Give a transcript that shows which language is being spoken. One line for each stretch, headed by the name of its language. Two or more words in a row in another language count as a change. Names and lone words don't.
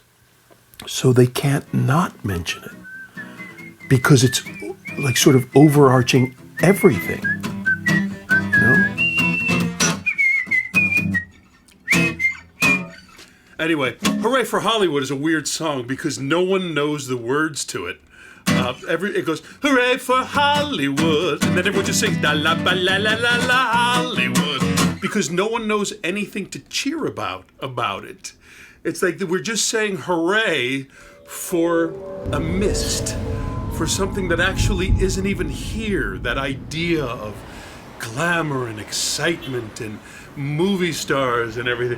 English: So they can't not mention it, because it's like sort of overarching everything, Anyway, Hooray for Hollywood is a weird song because no one knows the words to it. It goes, hooray for Hollywood, and then everyone just sings, da la ba la la la la Hollywood, because no one knows anything to cheer about it. It's like we're just saying hooray for a mist, for something that actually isn't even here, that idea of glamour and excitement and movie stars and everything.